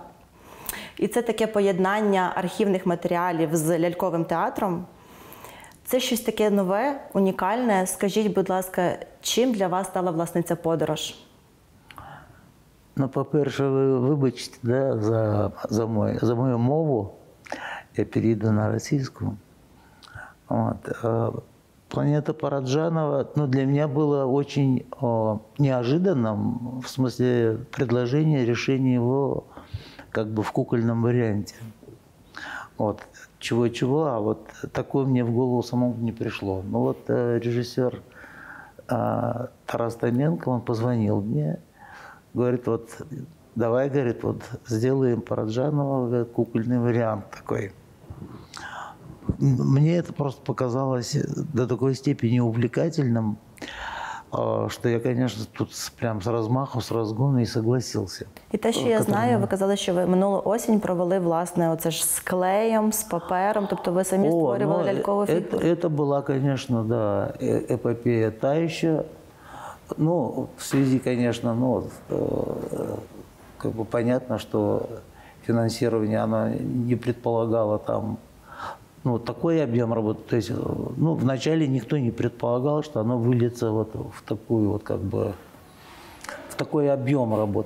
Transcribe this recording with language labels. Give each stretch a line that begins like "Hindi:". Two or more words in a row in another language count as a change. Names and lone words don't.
Ukrainian: І це таке поєднання архівних матеріалів з ляльковим театром. Це щось таке нове, унікальне. Скажіть, будь ласка, чим для вас стала, власне, ця подорож? Ну, по-перше, ви вибачте, да, за мою мову. Я перейду на російську.
Russian: Вот. Планета Параджанова, ну, для меня было очень неожиданным, в смысле предложения, решения его как бы в кукольном варианте. Вот. Чего-чего, а вот такое мне в голову самому не пришло. Ну вот режиссер Тарас Томенко, он позвонил мне, говорит, вот давай, говорит, вот сделаем Параджанова, говорит, кукольный вариант такой. Мне это просто показалось до такой степени увлекательным,
Ukrainian: що я, звісно, тут прям з розмаху, з розгону і согласився. І те, що я знаю, ви казали, що ви минулу осінь провели, власне, оце ж з клеєм, з папером, тобто ви самі створювали лялькову фігуру.
Russian: Это была, конечно, да, эпопея та еще. Ну, в связи, конечно, ну, как бы понятно, что финансирование, оно не предполагало там, ну, такой объем работы. То есть, ну, вначале никто не предполагал, что оно выльется вот в такую вот, как бы, в такой объем работы.